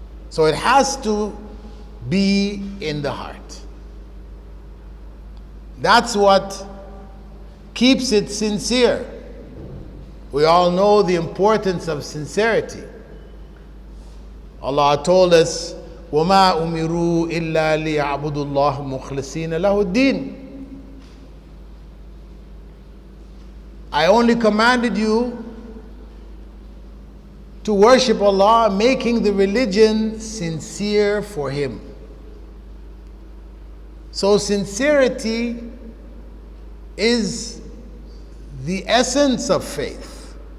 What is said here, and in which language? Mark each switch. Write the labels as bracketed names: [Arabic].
[English] So it has to be in the heart. That's what keeps it sincere. We all know the importance of sincerity. Allah told us, [Arabic] وَمَا أُمِرُوا إِلَّا لِيَعْبُدُوا اللَّهَ مُخْلِصِينَ لَهُ الدِّينَ. [English] I only commanded you to worship Allah, making the religion sincere for Him. So sincerity is the essence of faith.